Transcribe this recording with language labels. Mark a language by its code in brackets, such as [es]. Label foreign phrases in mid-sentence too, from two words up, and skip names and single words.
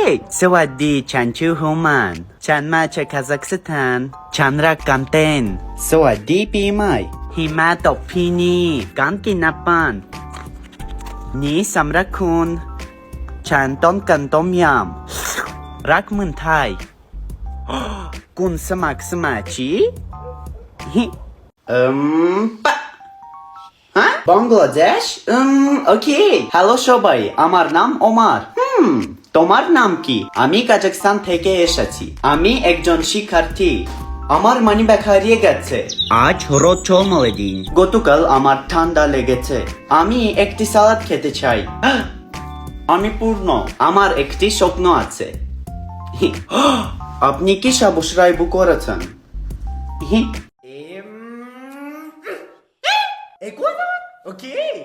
[th] สวัสดีฉันชื่อฮูมานฉันมาจากคาซัคสถานฉันรักการเต้นสวัสดีปีใหม่หิมะตกที่นี่การกินน้ำปั่นนี่สำหรับคุณฉันต้องการต้มยำรักเมืองไทยคุณสมัครสมาชิก [bn] ปะ বাংলাদেশ [en] okay hello [bn] সবাই আমার নাম ওমার তোমার নাম কি আমি কাজাকস্তান থেকে এসেছি আমি একজন শিক্ষার্থী আমার মানিব্যাগ হারিয়ে গেছে আজ রোদ চলমলে দিন গতকাল আমার ঠান্ডা লেগেছে আমি একটি সালাদ খেতে চাই আমি পূর্ণ আমার একটি স্বপ্ন আছে আপনি কি সাবস্ক্রাইব করেছেন Okay.